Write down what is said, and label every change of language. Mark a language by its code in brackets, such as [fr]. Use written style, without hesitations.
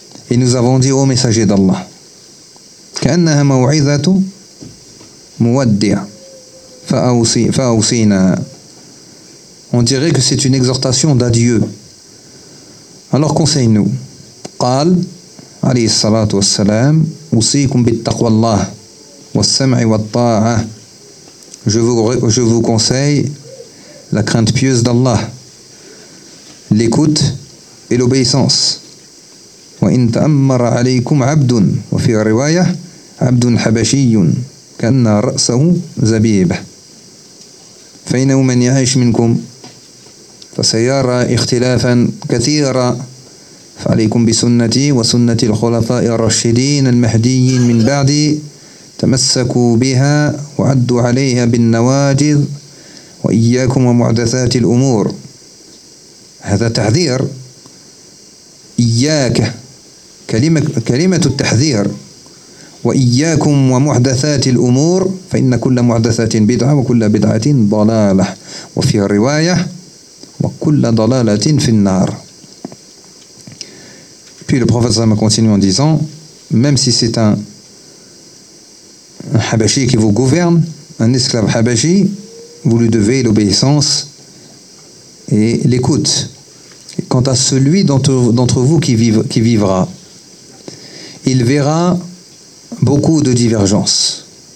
[fr] Et nous avons dit, ô messager d'Allah, [ar] كَأَنَّهَا مَوْعِذَةُ مُوَدِّعَ فَأَوْسِيْنَا. [fr] On dirait que c'est une exhortation d'adieu. Alors conseille-nous. [ar] قال عليه الصلاة والسلام أُوصِيكُمْ بِالتَّقْوَى اللَّهِ وَالسَّمْعِ وَالطَّاعَةِ. [fr] Je vous conseille la crainte pieuse d'Allah, l'écoute et l'obéissance. [ar] وَإِنْ تَأَمَّرَ عَلَيْكُمْ عَبْدٌ وَفِي الرِّوَايَةِ عَبْدٌ حَبَشِيٌّ كَأَنَّ رَأْسَهُ زَبِيبَ فَإِنَّهُ مَنْ يَعِيشْ مِنْكُمْ فَسَيَارَ إِخْتِلَافًا كَثِيرًا فَعَلَيْكُمْ بِسُنَّتِي وَسُنَّةِ الْخُلَفَاءِ الرَّشِدِينَ الْمَهْدِيِّينَ مِنْ بَعْدِي تَمَسَّكُوا بِهَا وَعَدُّوا عَلَيْهَا بِالنَّوَاجِذِ وَإِيَّاكُمْ وَمُعْدَثَاتِ الْأُمُورِ. هذا تحذير إياك كلمة التحذير وإياكم ومحدثات الأمور فإن كل محدثة بدعة وكل بدعة ضلالة وفي الرواية وكل ضلالة في النار. [fr] Puis le prophète a continué en disant, même si c'est un habashi qui vous gouverne, un esclave habashi, vous lui devez l'obéissance et l'écoute. Quant à celui d'entre vous qui vivra, il verra beaucoup de divergences.